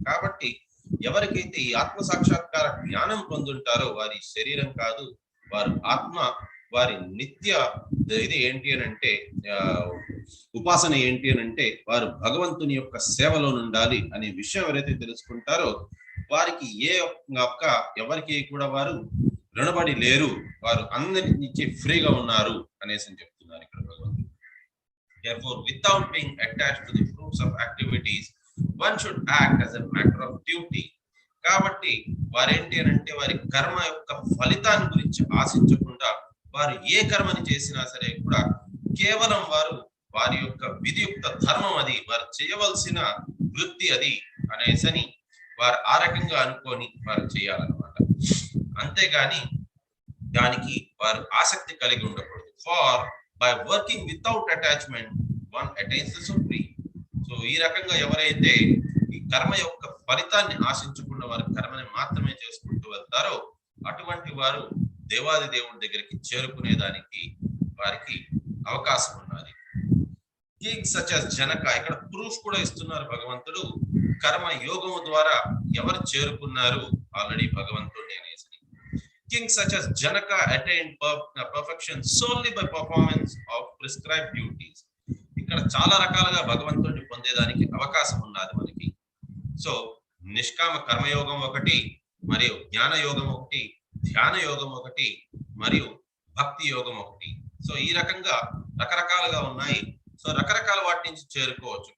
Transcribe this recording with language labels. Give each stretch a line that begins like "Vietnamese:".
Telugu: కాబట్టి ఎవరికైతే ఈ ఆత్మ సాక్షాత్కార జ్ఞానం పొందుంటారో వారి శరీరం కాదు, వారు ఆత్మ, వారి నిత్య ఇది ఏంటి అని అంటే ఉపాసన ఏంటి అని అంటే వారు భగవంతుని యొక్క సేవలో ఉండాలి అనే విషయం ఎవరైతే తెలుసుకుంటారో వారికి ఎవరికి కూడా వారు రుణపడి లేరు, వారు అందరి నుంచి ఫ్రీగా ఉన్నారు అనేసి చెప్తున్నారు ఇక్కడ భగవంతుడు.
English: Therefore, without being attached to the fruits of activities, one should act as a matter of duty.
Telugu: కాబట్టి వారేంటి అని అంటే వారి కర్మ యొక్క ఫలితాన్ని గురించి ఆశించకుండా వారు ఏ కర్మని చేసినా సరే కూడా కేవలం వారి యొక్క విధియుక్త ధర్మం అది, వారు చేయవలసిన వృత్తి అది అనేసని వారు ఆ రకంగా అనుకొని వారు చేయాలన్నమాట. అంతేగాని దానికి వారు ఆసక్తి కలిగి ఉండకూడదు.
English: For by working without attachment one attains the supreme.
Telugu: So ఈ రకంగా ఎవరైతే ఈ కర్మ యొక్క ఫలితాన్ని ఆశించకుండా వారి కర్మని మాత్రమే చేసుకుంటూ వెళ్తారో అటువంటి వారు దేవాది దేవుడి దగ్గరికి చేరుకునేదానికి వారికి అవకాశం ఉన్నది.
English: kings such as Janaka,
Telugu: ఇక్కడ ప్రూఫ్ కూడా ఇస్తున్నారు భగవంతుడు, కర్మ యోగము ద్వారా ఎవరు చేరుకున్నారు ఆల్రెడీ భగవంతుడిని అనేసి.
English: Kings such as Janaka attained perfection solely by performance of prescribed duties.
Telugu: ఇక్కడ చాలా రకాలుగా భగవంతుడిని పొందేదానికి అవకాశం ఉన్నది మనకి. సో నిష్కామ కర్మయోగం ఒకటి, మరియు జ్ఞాన యోగం ఒకటి, ధ్యాన యోగం ఒకటి, మరియు భక్తి యోగం ఒకటి. సో ఈ రకంగా రకరకాలుగా ఉన్నాయి. సో రకరకాల వాటి నుంచి చేరుకోవచ్చు.